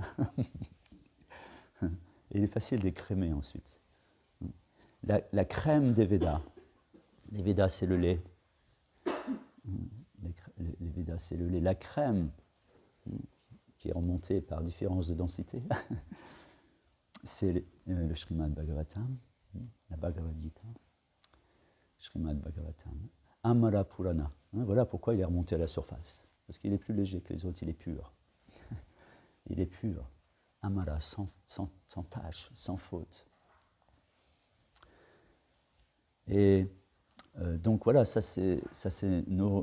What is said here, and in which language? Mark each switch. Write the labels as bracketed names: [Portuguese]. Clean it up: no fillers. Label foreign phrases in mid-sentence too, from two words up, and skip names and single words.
[French] Et il est facile d'écrémer ensuite. La crème des Védas. Les Védas, c'est le lait. Les Védas, c'est le lait. La crème qui est remontée par différence de densité, c'est le Srimad Bhagavatam, la Bhagavad Gita. Srimad Bhagavatam. Amara Purana. Voilà pourquoi il est remonté à la surface. Parce qu'il est plus léger que les autres, il est pur. Il est pur. Amara, sans tâche, sans faute. Et donc voilà, ça c'est nos...